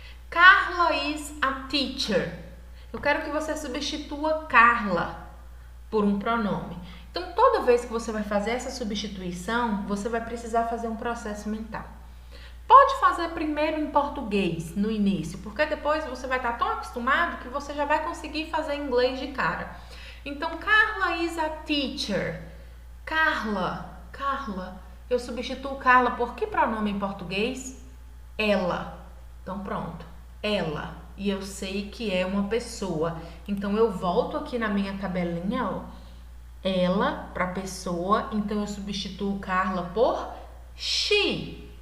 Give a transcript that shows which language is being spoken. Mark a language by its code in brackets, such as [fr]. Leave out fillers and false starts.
[en] Carla is a teacher. [pt] Eu quero que você substitua Carla por um pronome. Então, toda vez que você vai fazer essa substituição, você vai precisar fazer um processo mental. Pode fazer primeiro em português, no início, porque depois você vai estar tão acostumado que você já vai conseguir fazer em inglês de cara. [en] Então, Carla is a teacher. Carla. [pt] Eu substituo Carla por que pronome em português? Ela. Então, pronto. Ela. E eu sei que é uma pessoa. Então, eu volto aqui na minha tabelinha, ó. Ela para pessoa. Então, eu substituo Carla por she.